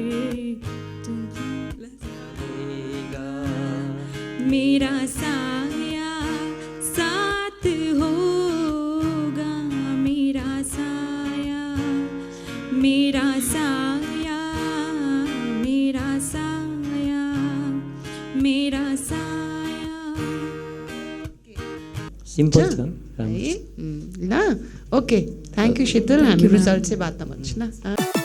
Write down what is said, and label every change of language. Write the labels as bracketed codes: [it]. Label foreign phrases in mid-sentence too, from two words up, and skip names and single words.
[hi] मेरा साया साथ होगा मेरा साया मेरा साया मेरा साया मेरा साया [ne] सिम्पल छ है ल [en] okay thank you [ne] शीतल हामी रिजल्ट चाहिँ बादमा भन्छु ल